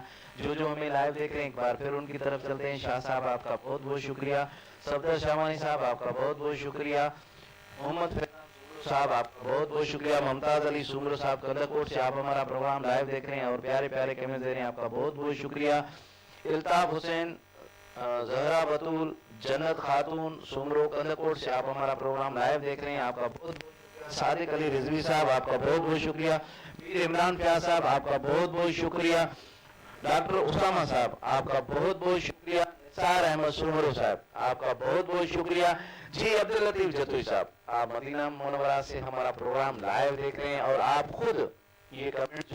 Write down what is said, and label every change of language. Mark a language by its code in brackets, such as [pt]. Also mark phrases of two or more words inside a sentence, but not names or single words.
[ur] جو ہمیں لائیو دیکھ رہے ہیں ایک بار پھر ان کی طرف چلتے ہیں۔ شاہ صاحب آپ کا بہت بہت شکریہ. صفدر شاہوانی صاحب آپ کا بہت بہت شکریہ۔ محمد فیضان صاحب آپ کا بہت بہت شکریہ. ممتاز علی سومرو صاحب کندکوٹ سے آپ ہمارا پروگرام لائیو دیکھ رہے ہیں اور پیارے پیارے کمنٹ دے رہے ہیں، آپ کا بہت بہت شکریہ. التاف حسین، زہرا بتول، جنت خاتون سومرو کندکوٹ سے آپ ہمارا پروگرام لائیو دیکھ رہے ہیں، آپ کا بہت بہت. صادق علی رضوی صاحب آپ کا بہت بہت شکریہ۔ میر عمران پیاز صاحب آپ کا بہت بہت شکریہ. ڈاکٹر اسامہ صاحب آپ کا بہت بہت شکریہ. رخسار احمد سومرو صاحب، آپ کا بہت بہت شکریہ۔ جی عبداللطیف جتوئی صاحب، آپ مدینہ منورہ سے ہمارا پروگرام لائیو دیکھ رہے ہیں اور آپ خود یہ کمنٹ